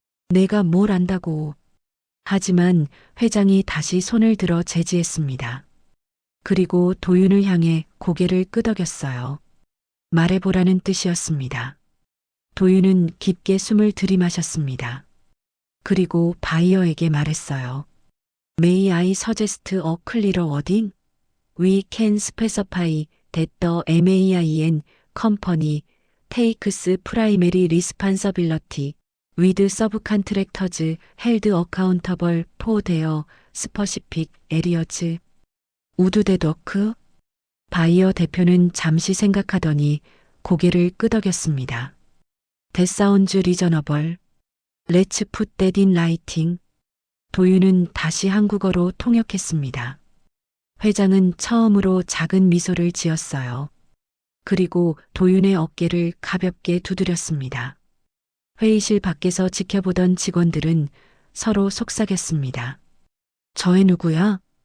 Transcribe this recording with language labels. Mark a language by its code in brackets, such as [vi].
[ko] 내가 뭘 안다고. 하지만 회장이 다시 손을 들어 제지했습니다. 그리고 도윤을 향해 고개를 끄덕였어요. 말해보라는 뜻이었습니다. 도윤은 깊게 숨을 들이마셨습니다. 그리고 바이어에게 말했어요. [en] May I suggest a clearer wording? We can specify that the MAIN company takes primary responsibility with subcontractors held accountable for their specific areas. 우드데더크? [ko] 바이어 대표는 잠시 생각하더니 고개를 끄덕였습니다. [en] That sounds reasonable. Let's put that in writing. [ko] 도윤은 다시 한국어로 통역했습니다. 회장은 처음으로 작은 미소를 지었어요. 그리고 도윤의 어깨를 가볍게 두드렸습니다. 회의실 밖에서 지켜보던 직원들은 서로 속삭였습니다. 저애 누구야?